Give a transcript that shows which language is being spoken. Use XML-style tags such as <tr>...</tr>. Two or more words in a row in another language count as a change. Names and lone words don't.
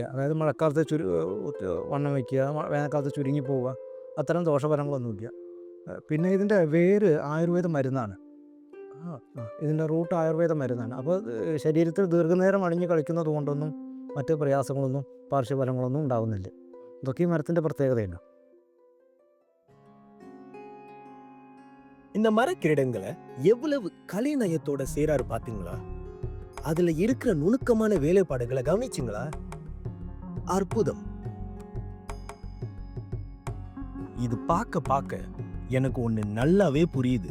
<ml>അതായത് മഴക്കാലത്ത് വണ്ണം വയ്ക്കുക, വേനൽക്കാലത്ത് ചുരുങ്ങി പോവുക, അത്തരം ദോഷഫലങ്ങളൊന്നുമില്ല. പിന്നെ ഇതിൻ്റെ വേര് ആയുർവേദ മരുന്നാണ്. ഇതിൻ്റെ റൂട്ട് ആയുർവേദ മരുന്നാണ്. അപ്പോൾ ശരീരത്തിൽ ദീർഘനേരം അണിഞ്ഞ് കളിക്കുന്നത് കൊണ്ടൊന്നും മറ്റ് പ്രയാസങ്ങളൊന്നും പാർശ്വഫലങ്ങളൊന്നും ഉണ്ടാകുന്നില്ല. ഇതൊക്കെ ഈ മരത്തിൻ്റെ പ്രത്യേകതയാണ്.</ml> <ta>இந்த மரக்கிரீடங்களை எவ்வளவு கலைநயத்தோட சேராரு பாத்தீங்களா? அதுல இருக்கிற நுணுக்கமான வேலைப்பாடுகளை கவனிச்சிங்களா? அற்புதம். இது பார்க்க எனக்கு ஒண்ணு நல்லாவே புரியுது.</ta>